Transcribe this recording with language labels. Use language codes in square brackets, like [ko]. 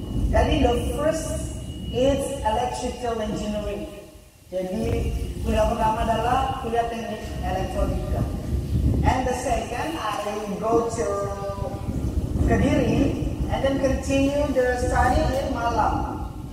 [en] Jadi the first is electrical engineering. [id] Jadi kuliah pertama adalah kuliah teknik elektronika. [en] And the second I go to Kediri and then continue the study in Malang.